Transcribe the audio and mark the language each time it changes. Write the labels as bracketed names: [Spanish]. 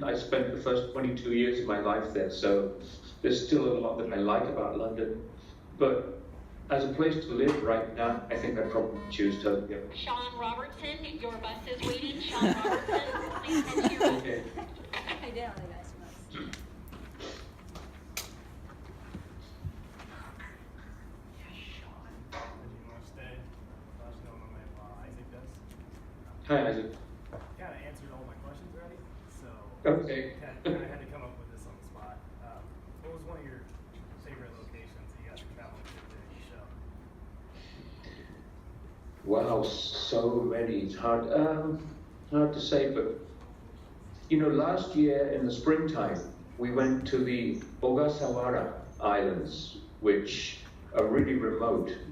[English] I spent the first 22 years of my life there, so there's still a lot that I like about London. But as a place to live right now, I think I'd probably choose Tokyo. Sean Robertson, your bus is waiting. Sean Robertson, please enter your bus. Okay. [Japanese] はい、ではお願いします。はじめまして。私の名前はアイゼックです。 [English] Hi, Isaac. Kind of answered all my questions already, so Okay. kind of had to come up with this on the spot. What was one of your favorite locations that you guys traveled to during the show? Wow, so many. It's hard to say, but last year in the springtime, we went to the Ogasawara Islands, which are really remote.